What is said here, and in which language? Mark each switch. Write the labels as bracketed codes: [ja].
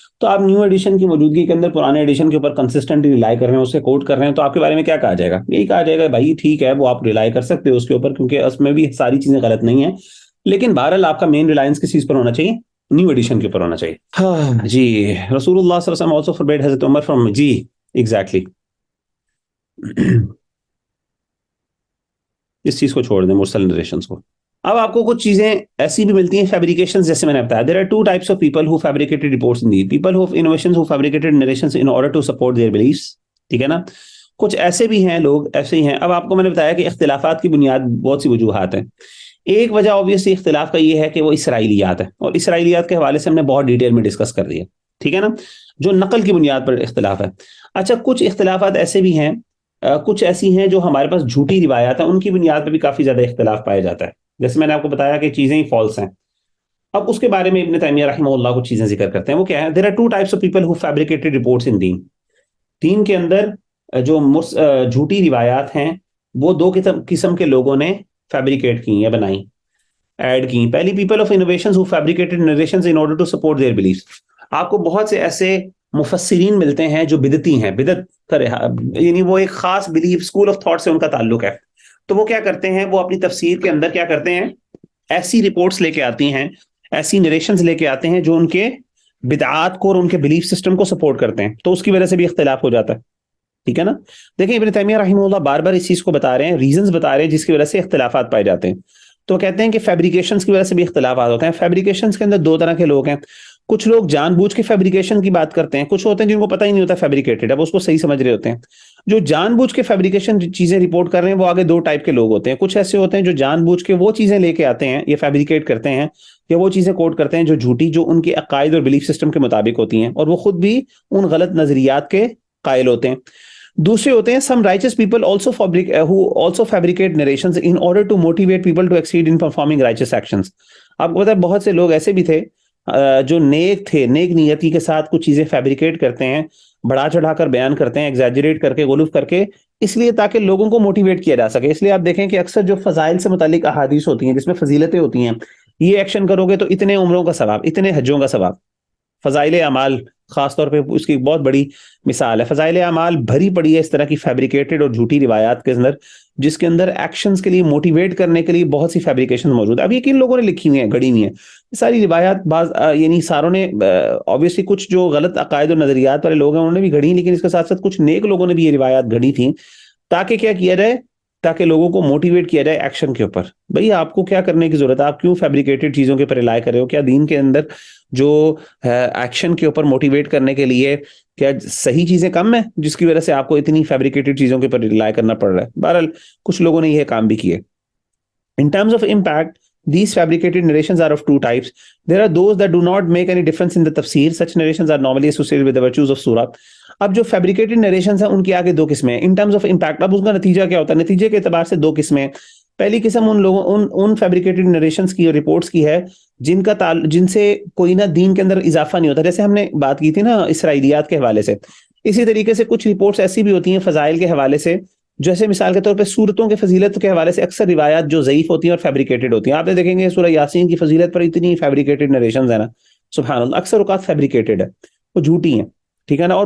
[ur] تو آپ new edition کی موجودگی کے اندر پرانے ایڈیشن کے اوپر کنسسٹنٹلی ریلائی کر رہے ہیں, اسے کوٹ کر رہے ہیں, تو آپ کے بارے میں کیا کہا جائے گا, یہی کہا جائے گا بھائی ٹھیک ہے وہ آپ ریلائی کر سکتے ہو اس کے اوپر, کیونکہ اس میں بھی ساری چیزیں غلط نہیں ہیں, لیکن بہرحال آپ کا مین ریلائنس کس چیز پر ہونا چاہیے, نیو ایڈیشن کے اوپر ہونا چاہیے. ہاں جی, رسول اللہ صلی اللہ علیہ وسلم [en] also forbade [ur] حضرت عمر from, جی ایگزیکٹلی اس چیز کو چھوڑ دیں, مرسل نریشنز کو. اب آپ کو کچھ چیزیں ایسی بھی ملتی ہیں فیبریکیشنز, جیسے میں نے بتایا [en] there are 2 types of people who fabricated reports indeed, people who have innovations who fabricated narrations in order to support their beliefs. [ur] ٹھیک ہے نا, کچھ ایسے بھی ہیں لوگ, ایسے ہی ہیں. اب آپ کو میں نے بتایا کہ اختلافات کی بنیاد بہت سی وجوہات ہیں. ایک وجہ obviously اختلاف کا یہ ہے کہ وہ اسرائیلیات ہے, اور اسرائیلیات کے حوالے سے ہم نے بہت ڈیٹیل میں ڈسکس کر دیا, ٹھیک ہے نا, جو نقل کی بنیاد پر اختلاف ہے. اچھا, کچھ اختلافات ایسے بھی ہیں, کچھ ایسی ہیں جو ہمارے پاس جھوٹی روایات ہیں, ان کی بنیاد پر بھی کافی زیادہ اختلاف پایا جاتا ہے. جیسے میں نے آپ کو بتایا کہ چیزیں ہی فالس ہیں. اب اس کے بارے میں ابن تیمیہ رحمہ اللہ کچھ چیزیں ذکر کرتے ہیں, وہ کیا ہے, [en] there are 2 types of people who fabricated reports in deen. [ur] دین کے اندر جو جھوٹی روایات ہیں وہ 2 قسم کے لوگوں نے فیبریکیٹ کی یا بنائی, ایڈ کی. [en] پہلی, people of innovations who fabricated narrations in order to support their beliefs. [ur] آپ کو بہت سے ایسے مفسرین ملتے ہیں جو بدعتی ہیں, بدعت یعنی وہ ایک خاص بلیف, اسکول آف تھاٹ سے ان کا تعلق ہے. تو وہ کیا کرتے ہیں, وہ اپنی تفسیر کے اندر کیا کرتے ہیں, ایسی رپورٹس لے کے آتی ہیں, ایسی نریشنز لے کے آتے ہیں جو ان کے بدعات کو اور ان کے بلیف سسٹم کو سپورٹ کرتے ہیں. تو اس کی وجہ سے بھی اختلاف ہو جاتا ہے, ٹھیک ہے نا. دیکھیں ابن تیمیہ رحمہ اللہ بار بار اس چیز کو بتا رہے ہیں, ریزنز بتا رہے ہیں جس کی وجہ سے اختلافات پائے جاتے ہیں. تو کہتے ہیں کہ فیبریکیشنز کی وجہ سے بھی اختلافات ہوتے ہیں. فیبریکیشنز کے اندر 2 طرح کے لوگ ہیں. کچھ لوگ جان بوجھ کے فیبریکیشن کی بات کرتے ہیں, کچھ ہوتے ہیں جن کو پتہ ہی نہیں ہوتا فیبریکیٹڈ, اب اس کو صحیح سمجھ رہے ہوتے ہیں. جو جان بوجھ کے فیبریکیشن چیزیں رپورٹ کر رہے ہیں وہ آگے 2 ٹائپ کے لوگ ہوتے ہیں. کچھ ایسے ہوتے ہیں جو جان بوجھ کے وہ چیزیں لے کے آتے ہیں, یہ فیبریکیٹ کرتے ہیں, یا وہ چیزیں کوٹ کرتے ہیں جو جھوٹی, جو ان کے عقائد اور بلیف سسٹم کے مطابق ہوتی ہیں, اور وہ خود بھی ان غلط نظریات کے قائل ہوتے ہیں. دوسرے ہوتے ہیں [en] some righteous people who also fabricate narrations in order to motivate people to exceed in performing righteous actions. [ur] آپ کو پتا ہے بہت سے لوگ ایسے بھی تھے جو نیک تھے, نیک نیتی کے ساتھ کچھ چیزیں فیبریکیٹ کرتے ہیں, بڑھا چڑھا کر بیان کرتے ہیں, ایگزیجریٹ کر کے, غلوف کر کے, اس لیے تاکہ لوگوں کو موٹیویٹ کیا جا سکے. اس لیے آپ دیکھیں کہ اکثر جو فضائل سے متعلق احادیث ہوتی ہیں جس میں فضیلتیں ہوتی ہیں, یہ ایکشن کرو گے تو اتنے عمروں کا ثواب, اتنے حجوں کا ثواب. فضائل اعمال خاص طور پہ اس کی بہت بڑی مثال ہے. فضائل اعمال بھری پڑی ہے اس طرح کی فیبریکیٹڈ اور جھوٹی روایات کے اندر, جس کے اندر ایکشنز کے لیے موٹیویٹ کرنے کے لیے بہت سی فیبریکیشن موجود ہے. اب یہ کن لوگوں نے لکھی ہوئی ہیں, گھڑی ہوئی ہیں ساری روایات. بعض یعنی ساروں نے obviously کچھ جو غلط عقائد اور نظریات والے لوگ ہیں انہوں نے بھی گھڑی, لیکن اس کے ساتھ ساتھ کچھ نیک لوگوں نے بھی یہ روایات گھڑی تھیں تاکہ کیا کیا جائے, تاکہ لوگوں کو موٹیویٹ کیا جائے ایکشن کے اوپر. بھئی آپ کو کیا کرنے کی ضرورت ہے؟ آپ کیوں فیبریکیٹڈ چیزوں کے اوپر ریلائی کر رہے ہو؟ کیا دین کے اندر جو ایکشن کے اوپر موٹیویٹ کرنے کے لیے کیا صحیح چیزیں کم ہیں جس کی وجہ سے آپ کو اتنی فیبریکیٹڈ چیزوں کے اوپر ریلائی کرنا پڑ رہا ہے؟ بہرحال کچھ لوگوں نے یہ کام بھی کیے. [en] In terms of impact, these fabricated narrations are of two types. There are those that do not make any difference in the tafsir. Such narrations are normally associated with the virtues of surah. [ur] اب جو fabricated narrations ہیں ان کی آگے دو قسمیں ہیں. [en] In terms of impact, [ur] اب اس کا نتیجہ کیا ہوتا ہے؟ نتیجے کے اعتبار سے دو قسمیں ہیں. پہلی قسم ان fabricated narrations کی اور reports کی ہے جن سے کوئی نہ دین کے اندر اضافہ نہیں ہوتا. جیسے ہم نے بات کی تھی نا اسرائیلیات کے حوالے سے. اسی طریقے سے کچھ رپورٹس ایسی بھی ہوتی ہیں فضائل کے حوالے سے، جیسے مثال کے طور پہ سورتوں کے فضیلت کے حوالے سے اکثر روایات جو ضعیف ہوتی ہیں اور فیبریکیٹڈ ہوتی ہیں. آپ نے دیکھیں گے سورہ یاسین کی فضیلت پر اتنی فیبریکیٹڈ نریشنز ہیں نا، سبحان اللہ، اکثر اوقات فیبریکیٹڈ ہے، وہ جھوٹی ہیں، ٹھیک ہے نا.